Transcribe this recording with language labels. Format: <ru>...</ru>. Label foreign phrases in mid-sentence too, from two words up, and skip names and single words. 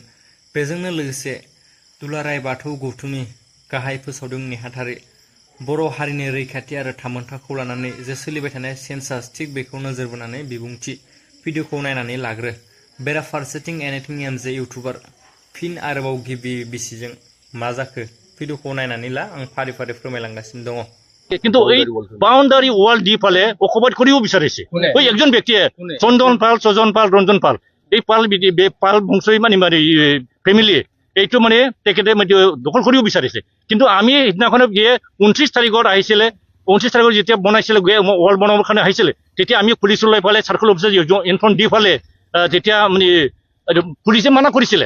<brx>बेजोंनो लोगोसे दुलाराय बाथौ गौथुमनि गाहाय फोसावदों नेहाथारि बर' हारिनि रैखाथि आरो थामोनथाखौ लानानै जे सोलिबाय थानाय सेन्सास थिग बेखौ नोजोर बोनानै बिबुंथि भिडिअखौ नायनानै लाग्रो। बेराफारसेथिं एनिथिं एमजे इउटुबार फिन आरोबाव गिबि बिसिजों मा जाखो भिडिअखौ नायनानै ला आं फारि फारि फोरमायलांगासिनो दङ।</brx> <as>কিন্তু এই বাউন্ডারি ওয়াল দি পালে অকুপাইড করিও বিচাৰিছে ওই একজন ব্যক্তিয়ে চন্দন পাল সজন পাল ৰঞ্জন পাল এই পাল পাল বংশই মানে ফেমিলি এইটো মানে তেখেতে দখল করিও বিচাৰিছে। কিন্তু আমি সেইদিনাখনে গিয়ে 29 তাৰিখত আহিছিলে 29 তাৰিখত যেতিয়া বনাইছিলে ওয়াল বনাবৰ কাৰণে আহিছিলে তেতিয়া আমি পুলিচ লৈ পালে সাৰ্কেল অফিচাৰ ইনফৰ্ম দি পালে তেতিয়া মানে পুলিচে মানা কৰিছিলে।</as>